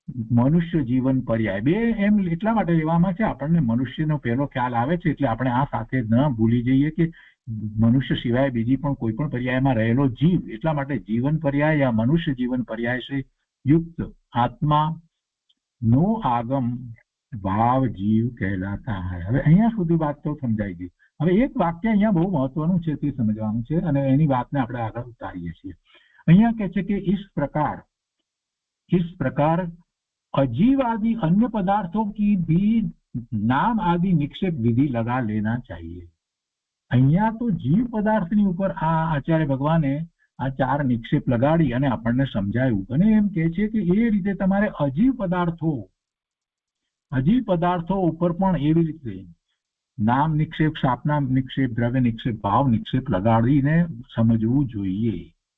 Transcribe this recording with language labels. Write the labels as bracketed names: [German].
[Gujarati] મનુષ્ય જીવન પર્યાય બે એમ એટલા માટે લેવામાં છે, આપણને મનુષ્યનો પહેલો ખ્યાલ આવે છે એટલે આપણે આ સાથે ન ભૂલી જઈએ કે મનુષ્ય સિવાય બીજી પણ કોઈ પણ પર્યાયમાં રહેલો જીવ, એટલા માટે જીવન પર્યાય યા મનુષ્ય જીવન પર્યાય છે યુક્ત આત્મા નો આગમ ભાવ જીવ કહેલાતા હૈ. હવે અહીંયા સુધી વાત તો સમજાઈ ગઈ. હવે એક વાક્ય અહીંયા બહુ મહત્વનું છે તે સમજવાનું છે અને એની વાતને આપણે આગળ ઉતારીએ છીએ. અહીંયા કહે છે કે [Hindi] इस प्रकार अजीव आदि अन्य पदार्थों की भी नाम आदि निक्षेप विधि लगा लेना चाहिए. [Gujarati] અહીંયા તો જીવ પદાર્થની ઉપર આ આચાર્ય ભગવાને આ 4 નિક્ષેપ લગાડી અને આપણને સમજાવ્યું અને એમ કહે છે કે એ રીતે તમારે અજીવ પદાર્થો ઉપર પણ એવી રીતે નામ નિક્ષેપ, સ્થાપના નિક્ષેપ, દ્રવ્ય નિક્ષેપ, ભાવ નિક્ષેપ લગાડીને સમજવું જોઈએ.